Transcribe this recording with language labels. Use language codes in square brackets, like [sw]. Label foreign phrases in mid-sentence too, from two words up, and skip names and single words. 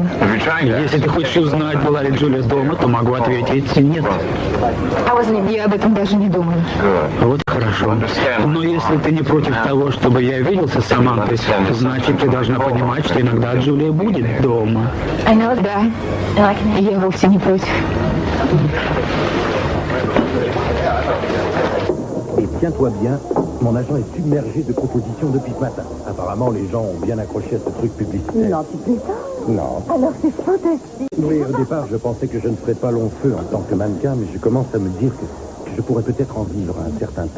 [ru] Если ты хочешь узнать, была ли Джулия дома, то могу ответить нет. Я об этом даже не думала. Вот хорошо. Но если ты не против того, чтобы я виделся с Самантой, значит, ты должна понимать, что иногда Джулия будет дома. Да, я вовсе не против. [fr] Et tiens-toi bien, mon agent est submergé de propositions depuis ce matin. Apparemment, les gens ont bien accroché à ce truc publicitaire. Non, tu plaisantes? Non. Alors c'est fantastique. Oui, au départ, je pensais que je ne ferais pas long feu en tant que mannequin, mais je commence à me dire que je pourrais peut-être en vivre un certain temps.